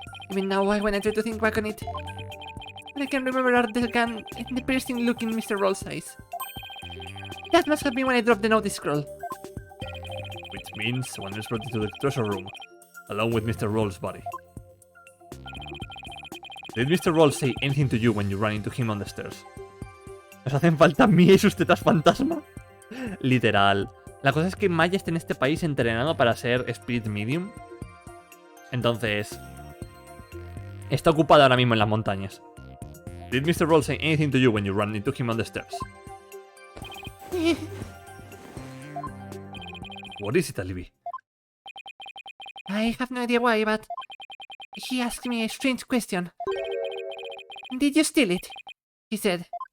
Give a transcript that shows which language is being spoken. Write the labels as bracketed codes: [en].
[en] Even now, when I try to think back on it, I can remember the gun and the piercing look in Mr. Roll's eyes. That must have been when I dropped the notice scroll. Which means someone else brought it to the treasure room, along with Mr. Roll's body. Did Mr. Roll say anything to you when you ran into him on the stairs? [es] ¿Nos hacen falta Mia y sus tetas fantasma? Literal. La cosa es que Maya está en este país entrenado para ser Spirit Medium. Entonces, está ocupado ahora mismo en las montañas. [en] Did Mr. Roll say anything to you when you ran into him on the stairs? What is it, Alibi? I have no idea why, but he asked me a strange question. Did you steal it? He said.